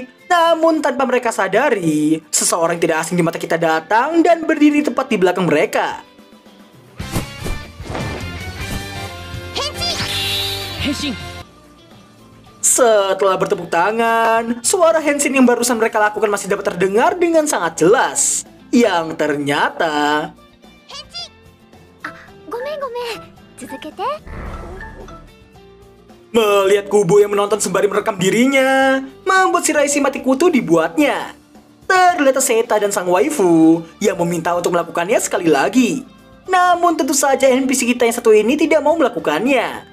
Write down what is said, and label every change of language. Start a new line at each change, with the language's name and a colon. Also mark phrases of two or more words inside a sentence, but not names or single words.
Indonesian: Namun tanpa mereka sadari, seseorang yang tidak asing di mata kita datang dan berdiri tepat di belakang mereka.
Japanese: 変身
Indonesian: Setelah bertepuk tangan, suara Henshin yang barusan mereka lakukan masih dapat terdengar dengan sangat jelas. Yang ternyata...
Japanese: ごめんごめん。続けて。
Indonesian: Melihat Kubo yang menonton sembari merekam dirinya, membuat Shiraishi mati kutu dibuatnya. Terlihat Seita dan sang waifu yang meminta untuk melakukannya sekali lagi. Namun tentu saja NPC kita yang satu ini tidak mau melakukannya.